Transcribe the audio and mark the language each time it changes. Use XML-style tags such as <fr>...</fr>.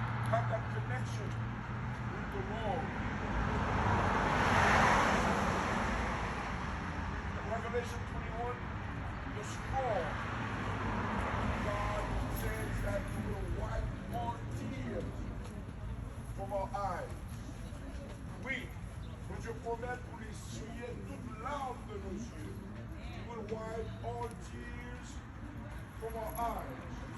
<en>have that connection with the Lord. In Revelation 21, the scroll, God says that He will wipe all tears from our eyes.</en> <fr>Oui, que Dieu promet pour essuyer toute larme de nos yeux.</fr> <en>He will wipe all tears from our eyes.</en>